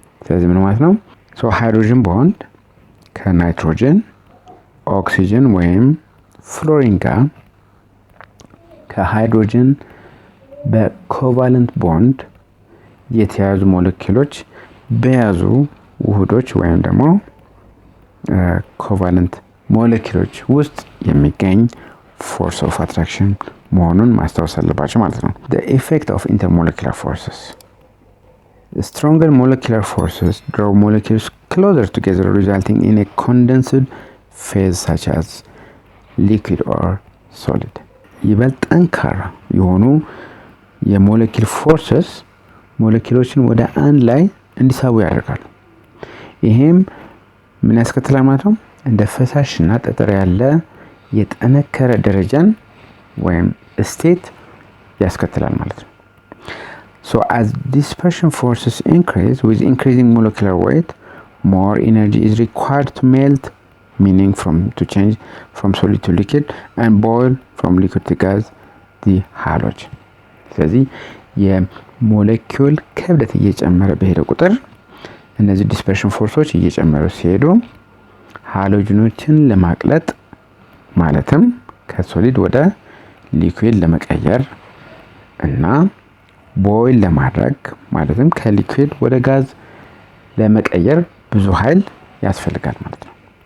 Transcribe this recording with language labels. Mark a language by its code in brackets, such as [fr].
[am] ስለዚህ ምን ማለት ነው? so hydrogen bond ከናይትሮጅን ኦክሲጅን ወይም ፍሎሪን ጋር ከሃይድሮጅን በኮቫለንት ቦንድ የተያዙ ሞለኪውሎች በያዙ ውህዶች ወይም ደግሞ ኮቫለንት ሞለኪውሎች ውስጥ የሚገኝ force of attraction መሆኑን ማስታወስ አለባቸው ማለት ነው። [en] The effect of intermolecular forces. The stronger molecular forces draw molecules closer together, resulting in a condensed phase such as liquid or solid. [am] ይበልጥ ጠንካራ የሆኑ የሞለኪል ፎርሰስ ሞለኪሎችን ወደ አንድ ላይ እንዲሳቡ ያደርጋሉ። ይሄም ምን ያስከትላል ማለት ነው? እንደ ፈሳሽና ጠጠር ያለ የጠነከረ ደረጃን ወይም ስቴት ያስከትላል ማለት ነው። [en] So as dispersion forces increase with increasing molecular weight, more energy is required to melt, meaning to change from solid to liquid, and boil from liquid to gas, the halogen. [am] ስለዚህ የሞለኪውል ክብደት እየጨመረ በሄደ ቁጥር እነዚህ ዲስፐርሽን ፎርሶች እየጨመሩ ሲሄዱ ሃሎጅኖችን ለማቅለጥ ማለትም ከሶሊድ ወደ ሊኩዊድ ለመቀየር እና ቦይል ለማድረግ ማለትም ከሊኩዊድ ወደ ጋዝ ለመቀየር ብዙ ኃይል ያስፈልጋል ማለት ነው።